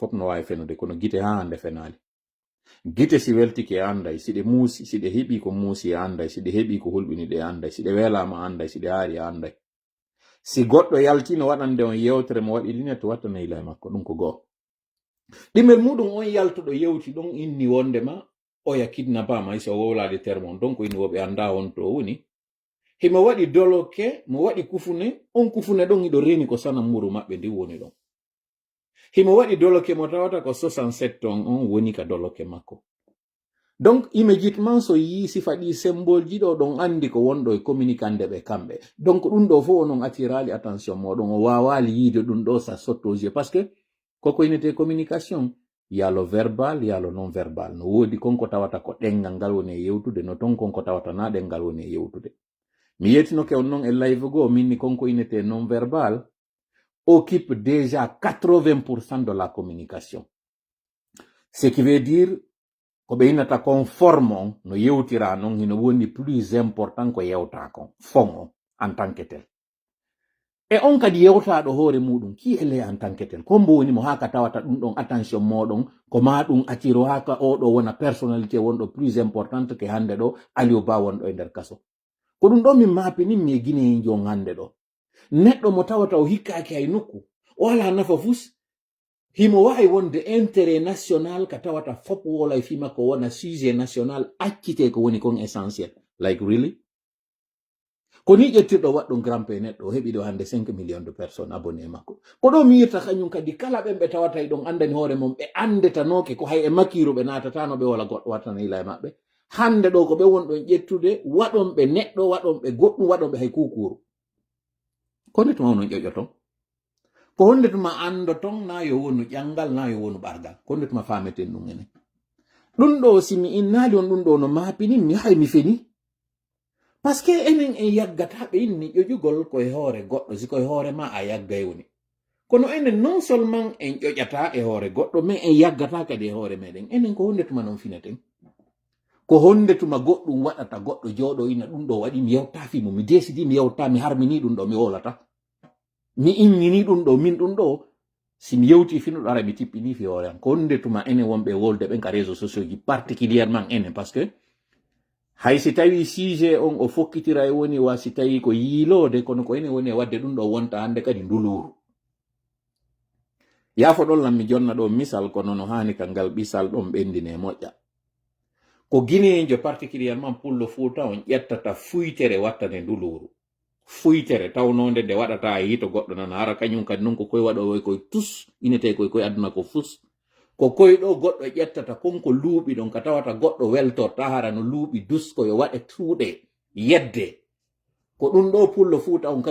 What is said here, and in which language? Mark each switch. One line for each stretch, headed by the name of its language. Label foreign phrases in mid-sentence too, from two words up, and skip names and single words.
Fula: fof no wawi fenude kono gite ha hande fenali gite si weltike e anday siɗe muusi siɗe heɓi ko muusi e anday siɗe heɓi ko hulɓini ɗe anday siɗe welama anday siɗe haari e anday si goɗɗo yaltino waɗande on yewtere mo waɗi ɗine to watta nayila e makko ɗum ko goo ɗimel muɗum on yaltuɗo yewti ɗon inni wondema oya kidnapama hay so wowlade terme on donc inni woɓe anda on to woni himo waɗi doloke mo waɗi kufune on kufune ɗon iɗo reni ko sanamuru maɓɓe ndi woni ɗon himo waɗi doloke mo tawata ko 67 ton on woni ka doloke makko
French: donc immédiatement
Fula: so yi sifa ɗi symbole ji ɗo ɗon andi ko wonɗo e communicande ɓe kamɓe donc ɗum ɗo fof onon attirali attention moɗon o wawali yiide ɗum ɗo sa sottosé
French: par ce que
Fula: koko inete communication yalo verbal yalo
French: non verbal
Fula: no woodi konko tawata ko ɗengal ngal woni e yewtude no ton konko tawata na ɗengal woni e yewtude mi yettinoke on noon e live goo minni konko inete non verbal
French: occupe déjà 80% de la communication ce qui veut dire
Fula: ko ɓe innata kon forme on no yewtira noon hino woni
French: plus important
Fula: ko yewta kon fon on
French: en tant que tel
Fula: e on kadi yewtaɗo hoore muɗum ki ele
French: en tant que tel
Fula: ko mbo woni mo haka tawata ɗum ɗon attention moɗon ko ma ɗum attiro haka oɗo wona personnalité wonɗo
French: plus importante
Fula: ke hande ɗo Aliou Ba wonɗo e nder kaso ko ɗum ɗo min mapinin mi e guinéen jon hande ɗo neɗɗo mo tawata o hikkaki hay nokku o wala nafa fus himo wawi wonde
French: intérêt national
Fula: ka tawata fop wola e fima ko wona
French: sujet national
Fula: accite ko woni kon essentiel
English: like really
Fula: ko ni ƴettirɗo waɗɗo grand pe neɗɗo o heɓi ɗo hande
French: 5 millions de personnes
Fula: abonné makko ko ɗo mi yirta kañum kadi kala ɓen ɓe tawata ɗon andani hoore mum ɓe andetanoke ko hay e makiru ɓe natatano ɓe wala goɗɗo wattana ila e maɓɓe hande ɗo ko ɓe wonɗon ƴettude waɗon ɓe neɗɗo waɗon ɓe goɗɗum waɗon ɓe hay kukuru ko nde tuma onon ƴoƴoton ko honde tuma andoton na yo wonu ƴangal na yo wonu ɓargal ko honde tuma fameten ɗum enen ɗum ɗo simi innali on ɗum ɗo no mapini mi hay mi feni
French: parce que
Fula: enen en yaggata ɓe inni ƴoƴugol koye hoore goɗɗo si koye hoore ma a yaggay woni kono enen
French: non seulement
Fula: en ƴoƴata e hoore goɗɗo mais en yaggata kadi e hoore meɗen enen ko honde tuma non fineten ko honde tuma goɗɗum waɗata goɗɗo jooɗo ina ɗum ɗo waɗi mi yewta fimo mi desidi mi yewta mi harmini ɗum ɗo mi wolata mi innini ɗum ɗo min ɗum ɗo si mi yewti finuɗo ara mi tippini fi hoore am ko honde tuma enen wonɓe wolde ɓen ka
French: réseaux sociaux
Fula: ji particulièrement enen
French: parce que
Fula: hay si tawi sujet on o fokkitira e woni wa si tawi ko yiilode kono ko enen woni e wadde ɗum ɗo wonta hande kadi nduluru yaafo ɗon lam mi jonna ɗo misal kono no hani ka ngal ɓisal ɗon ɓendine moƴƴa ko guinéenjo particulièrement pullo Fouta on ƴettata fuytere wattane nduluru fuytere tawnode nde waɗata yito goɗɗo nana hara kañum kadi non ko koye waɗowo koye tus inete koye aduna ko fus ko koye ɗo goɗɗo ƴettata konko luuɓi ɗon ka tawata goɗɗo weltorta hara no luuɓi dusko yo waɗe tuuɗe yedde ko ɗum ɗo pullo Fouta on